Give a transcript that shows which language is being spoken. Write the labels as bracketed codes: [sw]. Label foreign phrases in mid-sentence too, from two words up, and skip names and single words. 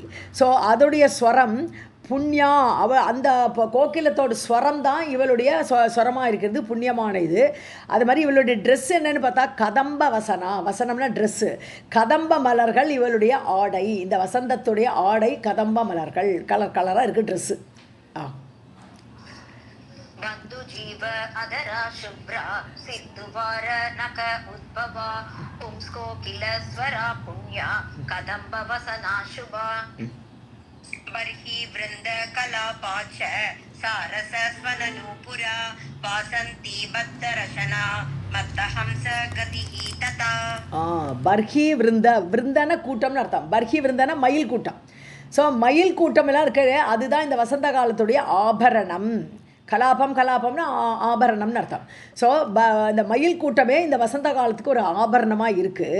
[ta] ஸோ அதோடைய ஸ்வரம் புண்ணியா, அந்த கோகிலத்தோட ஸ்வரம் தான் இவளுடைய ஸ்வரமாக இருக்கிறது, புண்ணியமான இது. அது மாதிரி இவளுடைய ட்ரெஸ் என்னன்னு பார்த்தா [sa] कदम्ब वसना, [ta] வசனம்னா ட்ரெஸ்ஸு. கதம்ப மலர்கள் இவளுடைய ஆடை. இந்த வசந்தத்துடைய ஆடை கதம்ப மலர்கள், கலர் கலராக இருக்குது ட்ரெஸ்ஸு. [sa] बन्धुजीव अदरा शुभ्रा सिद्धुवार नक उद्भवा पुंस्कोकिलस्वरा पुण्या कदम्बवसना शुभा बर्हि वृन्द कलापाच सारसस्वननूपुरा वासन्ती बद्धरशना मत्तहंस गतिः तथा. बर्हि वृन्द, [ta] விருந்தன கூட்டம்னு அர்த்தம். [sa] बर्हि वृन्दन [ta] மயில் கூட்டம். ஸோ மயில் கூட்டம் எல்லாம் இருக்கிற அதுதான் இந்த வசந்த காலத்துடைய ஆபரணம். கலாபம், கலாபம்னா ஆபரணம்னு அர்த்தம். ஸோ இந்த மயில் கூட்டமே இந்த வசந்த காலத்துக்கு ஒரு ஆபரணமாக இருக்குது.